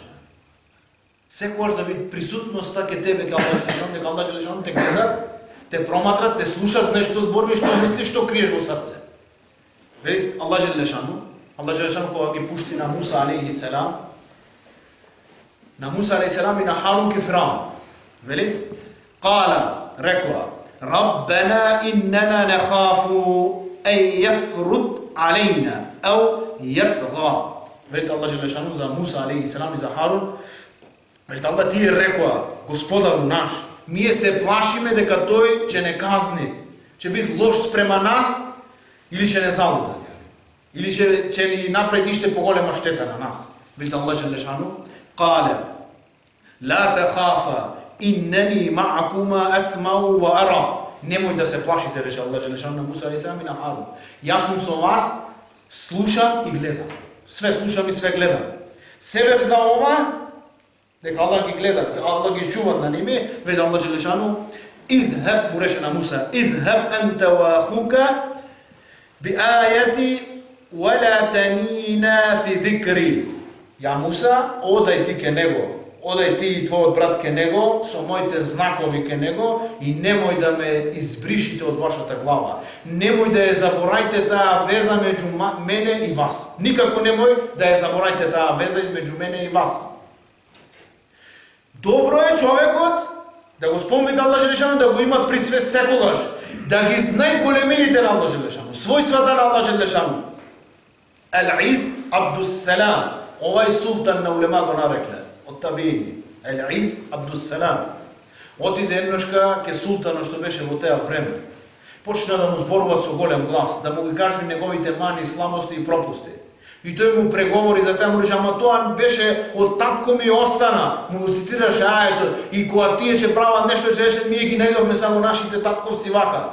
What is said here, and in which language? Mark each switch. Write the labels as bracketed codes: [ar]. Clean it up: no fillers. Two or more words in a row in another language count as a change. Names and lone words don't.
[mk] Секогаш да биде присутноста ке тебе ке Аллах Джелешану, дека Аллах Джелешану те гледа, те проматрат, те слушат, знаеш што зборуваш, што мислиш, што криеш во срце. Вели Аллах Джелешану кога ги пушти на Муса алейхиссалам, и на Харун ке Фираун. Вели Кала, рекоа, [ar] ربنا إننا نخاف أن يفرط علينا أو يطغى. [mk] Вели Аллах Джелешану за Муса алейхиссалам и за Харун, вели Аллах ти рекоа, Господару наш, ние се плашиме дека тој ќе не казни, ќе биде лош спрема нас, или ќе не залута, или ќе ни направи иште поголема штета на нас. Вели Аллах Джелешану, Кале, [ar] لا تخافا إنني معكما أسمع وأرى. [mk] Немој да се плашите, рече Аллах Джелешану на Муса алейхиссалам и на Харун. Јас сум со вас, слушам и гледам. Све слушам и све гледам. Себеб за ова, дека Аллах ги гледа, дека Аллах ги чува на ними, вели Аллах Джелешану, идхаб, му рече на Муса, [ar] اذهب أنت وأخوك بآياتي ولا تنيا في ذكري. [mk] Ја Муса, одај ти ке него, одај ти и твојот брат ке него, со моите знакови ке него и немој да ме избришите од вашата глава. Немој да ја заборајте таа веза меѓу мене и вас. Никако немој да ја заборајте таа веза измеѓу мене и вас. Добро е човекот да го спомни Аллах Джелешану, да го има при све секогаш, да ги знае големините на Аллах Джелешану, својствата на Аллах Джелешану. Ал-Из Абдус-Салам, овај султан на улема го нарекле, од табиини. Ал-Из Абдус-Салам. Отиде едношка ке султанот што беше во теа време. Почна да му зборува со голем глас, да му ги кажи неговите мани, слабости и пропусти. И тој му преговори за таа, му рече, ама тоа беше од татко ми остана. Му го цитираше ајето, и кога тие ќе прават нешто, ќе рече, ние ги најдовме само нашите татковци вака.